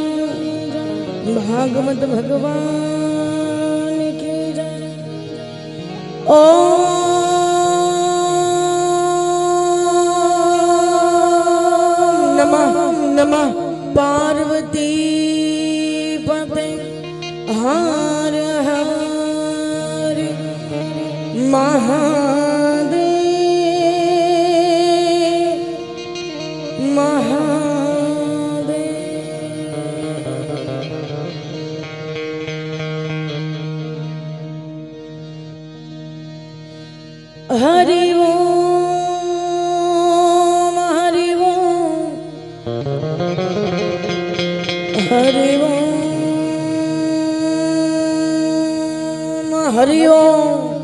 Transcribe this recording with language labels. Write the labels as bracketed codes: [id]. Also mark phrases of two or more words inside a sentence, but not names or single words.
[hi] ભાગવત ભગવાન કી જય. [sa] ઓમ નમઃ પાર્વતી પતે. [gu] હા महादेव [sa] हरि ओम हरि ओम हरि ओम हरि ओम।